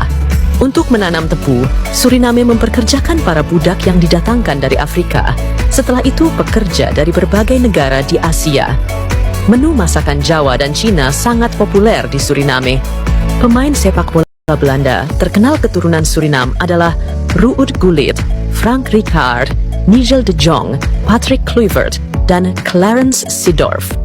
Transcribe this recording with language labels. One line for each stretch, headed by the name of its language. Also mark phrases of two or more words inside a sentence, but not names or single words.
Indonesian: Untuk menanam tebu, Suriname memperkerjakan para budak yang didatangkan dari Afrika. Setelah itu, pekerja dari berbagai negara di Asia. Menu masakan Jawa dan Cina sangat populer di Suriname. Pemain sepak bola Belanda terkenal keturunan Surinam adalah Ruud Gullit, Frank Rijkaard, Nigel de Jong, Patrick Kluivert, dan Clarence Seedorf.